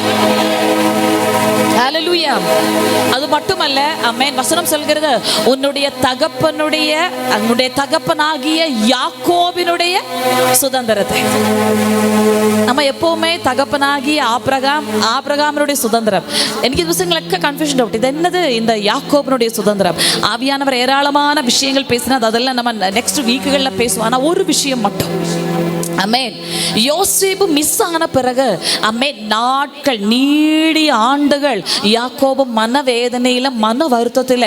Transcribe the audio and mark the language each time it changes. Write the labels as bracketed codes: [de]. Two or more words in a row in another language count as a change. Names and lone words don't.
[ta] ஹல்லேலூயா. அது மட்டுமல்ல, ஆமென், வசனம் சொல்கிறது உன்னுடைய தகப்பனாகிய யாக்கோபினுடைய சுதந்திரத்தை. நம்ம எப்பவுமே தகப்பனாகிய ஆபிரகாமினுடைய சுதந்திரம். [ml] എനിക്ക് ദിവസങ്ങളൊക്കെ [en] confusion doubt, [ml] ഇത് എന്നത് [ta] இந்த யாக்கோபினுடைய சுதந்திரம். ஆவியானவர் ஏராளமான விஷயங்கள் பேசினார், அதெல்லாம் நம்ம [en] next weeks [ta] பேசுவோம். ஆனால் ஒரு விஷயம் மட்டும், அமேன், யோசேப்பு மிஸ் ஆன பிறகு அமேன் நாட்கள் நீடிய ஆண்டுகள் யாக்கோபு மனவேதனையில மன வருத்தத்தில்.